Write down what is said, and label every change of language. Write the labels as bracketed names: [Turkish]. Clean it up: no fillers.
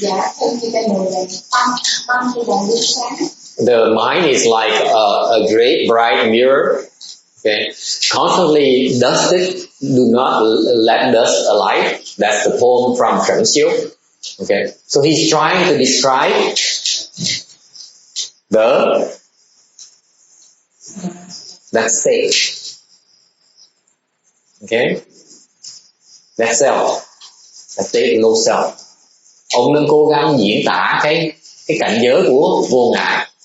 [Vietnamese] Dạ, thân như cây bồ đề, tâm như đèn đưa sáng. [English] The mind is like a great bright mirror. Okay, constantly dusted. Do not let dust alight. That's the poem from Shen Xiu. Okay, so he's trying to describe that state. Okay, that self, that state of no self. [Vietnamese] Ông nên cố gắng diễn tả cái cảnh giới của vô ngã.